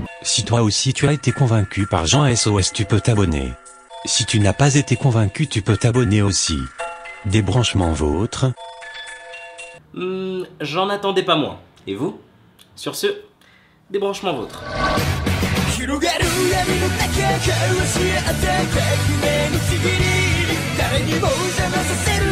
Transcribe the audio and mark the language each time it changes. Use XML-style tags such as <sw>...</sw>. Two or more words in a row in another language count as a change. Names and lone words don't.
<fr>Si toi aussi tu as été convaincu par Jean SOS, tu peux t'abonner. Si tu n'as pas été convaincu, tu peux t'abonner aussi. Débranchement vôtre. J'en attendais pas moins. Et vous? Sur ce, débranchement vôtre.</fr> <ja>広がる闇の中から教えて革命のちぎり誰にも邪魔させ</ja>